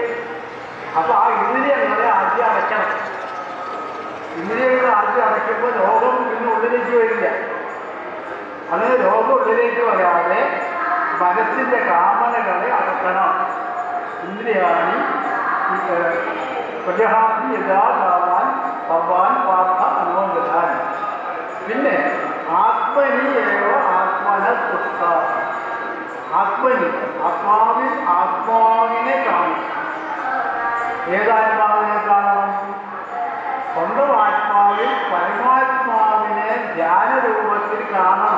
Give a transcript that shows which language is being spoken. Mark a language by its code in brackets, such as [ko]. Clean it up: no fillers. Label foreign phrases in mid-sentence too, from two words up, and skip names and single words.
[ml] അപ്പോൾ ആ ഇന്ദ്രിയങ്ങളെ ആദ്യം അടയ്ക്കണം. ഇന്ദ്രിയങ്ങളെ ആദ്യം അടയ്ക്കുമ്പോൾ ലോകം പിന്നെ ഉള്ളിലേക്ക് വരില്ല. അങ്ങനെ ലോകം ഉള്ളിലേക്ക് വരാതെ മനസ്സിൻ്റെ കാമനകളെ അടക്കണം. [sa] इन्द्रियाणि प्रजहाति यथा कामान् सर्वान् पार्थ मनोगतान्. പിന്നെ आत्मनीयेव आत्म आत्मनस्तुष्ट. [ml] ആത്മനി ആത്മാവിൽ ആത്മാവിനെ കാണും. ഏതാത്മാവിനെ കാണണം? സ്വന്തം ആത്മാവിൽ പരമാത്മാവിനെ ധ്യാനരൂപത്തിൽ കാണണം.